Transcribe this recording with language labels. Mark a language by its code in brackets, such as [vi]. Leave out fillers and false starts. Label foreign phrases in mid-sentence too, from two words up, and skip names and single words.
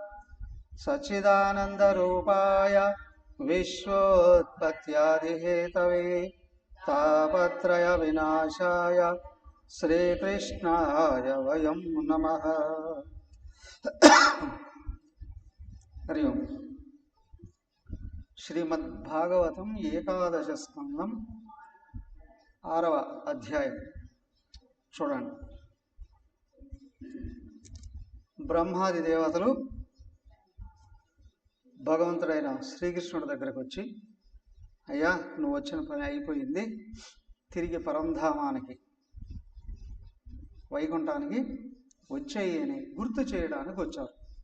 [sa] सच्चिदानन्दरूपाय विश्वोत्पत्त्यादिहेतवे तापत्रयविनाशाय श्रीकृष्णाय वयं नमः। हरि ओं। [te] श्रीमद्भागवतं ఏకాదశ స్కందం 6వ అధ్యాయం చూడండి. బ్రహ్మాది దేవతలు భగవంతుడైన శ్రీకృష్ణుడి దగ్గరకు వచ్చి, అయ్యా నువ్వు వచ్చిన పని అయిపోయింది, తిరిగి పరంధామానికి వైకుంఠానికి వచ్చేయి అని గుర్తు చేయడానికి వచ్చారు.